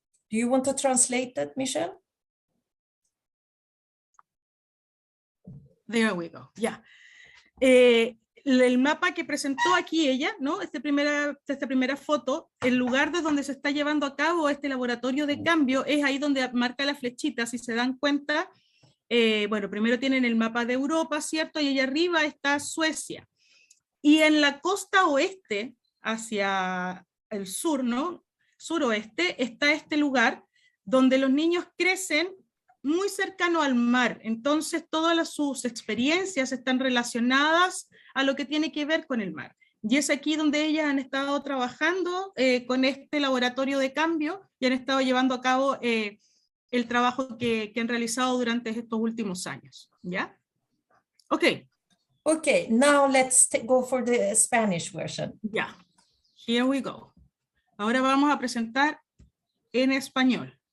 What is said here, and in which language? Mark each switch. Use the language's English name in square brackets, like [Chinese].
[English] Do you want to translate that, Michelle? There we go, [Spanish] ya. El mapa que presentó aquí ella, ¿no? Esta primera foto, el lugar de donde se está llevando a cabo este laboratorio de cambio es ahí donde marca la flechita, si se dan cuenta. Bueno, primero tienen el mapa de Europa, ¿cierto? Y allá arriba está Suecia. Y en la costa oeste, hacia el sur, ¿no? Suroeste, está este lugar donde los niños crecen muy cercano al mar. Entonces, todas sus experiencias están relacionadas a lo que tiene que ver con el mar. Y es aquí donde ellas han estado trabajando con este laboratorio de cambio y han estado llevando a cabo el trabajo que han realizado durante estos últimos años. ¿Ya? Ok. [English] Okay, now let's go for the Spanish version. [Spanish] Ya. [English] Here we go. [Spanish] Ahora vamos a presentar en español.